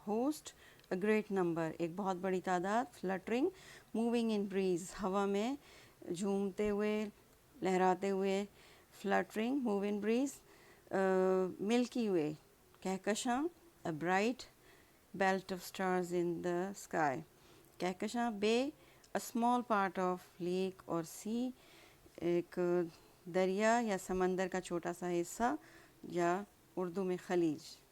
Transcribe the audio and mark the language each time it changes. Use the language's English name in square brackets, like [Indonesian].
[English] Host, a great number, [Hindi] एक बहुत बड़ी तादाद. [English] Fluttering, moving in breeze, [Hindi] हवा में झूमते हुए लहराते हुए. [English] Fluttering, move in breeze. Milky Way, कहकशां, a bright belt of stars in the sky. [Hindi] Kahkashan. [English] Bay, a small part of lake or sea, [Hindi] एक दरिया या समंदर का छोटा सा हिस्सा, या उर्दू में खलीज.